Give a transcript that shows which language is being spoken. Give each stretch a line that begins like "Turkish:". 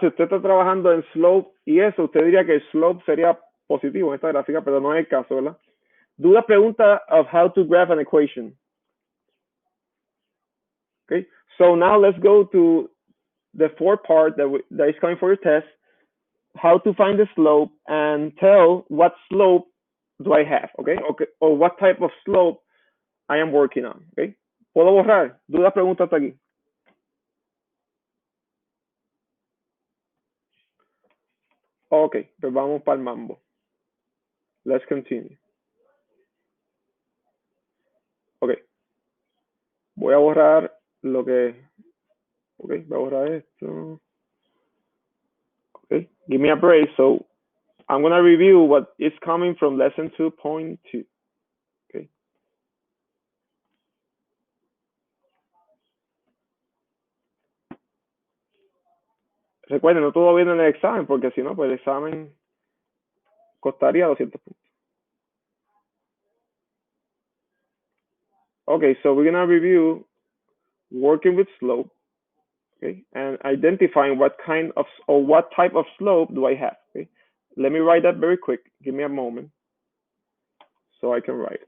Spanish: Si usted está trabajando en slope y eso, usted diría que el slope sería positivo en esta gráfica, pero no es el caso, ¿verdad? Do la pregunta
English: of how to graph an equation. Okay, so now let's go to the fourth part that is coming for your test. How to find the slope and tell what slope do I have, okay? Or what type of slope I am working on, okay?
Spanish: ¿Puedo borrar? Do la pregunta hasta aquí. Ok, pues vamos para el mambo.
English: Let's continue.
Spanish: Ok. Voy a borrar lo que... Ok, voy a borrar esto. Ok,
English: give me a break.
Spanish: So,
English: I'm going to review what is coming from lesson 2.2. Okay.
Spanish: Recuerden, no todo viene en el examen, porque si no, pues el examen costaría 200 puntos.
English: Okay, so we're going to review working with slope, okay, and identifying what kind of or what type of slope do I have. Okay, let me write that very quick. Give me a moment so I can write.